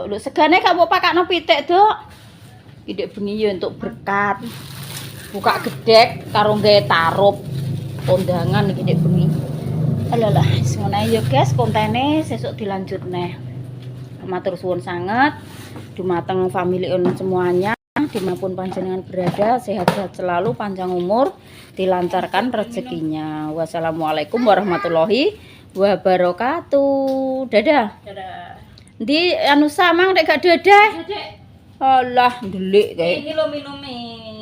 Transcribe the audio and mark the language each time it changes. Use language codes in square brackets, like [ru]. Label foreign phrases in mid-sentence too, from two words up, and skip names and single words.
[jv] Lho segane gak mbok pakakno pitik, Dok. Pitik bengi yo entuk berkat. Buka gedek karo nggae tarup kondangan iki nek bengi. Alalah, ngono ae yo guys, kontene sesuk dilanjut neh. Matur suwun sanget dumateng family on semuanya. [id] dimanapun panjenengan berada, sehat-sehat selalu, panjang umur, dilancarkan rezekinya. [ar] والسلام عليكم ورحمة الله وبركاته. [id] Dadah. Dadah. [jv] Di anu samang nek gak dadah. Dek, Alah, ndelik kae. [id] ini lo minumnya.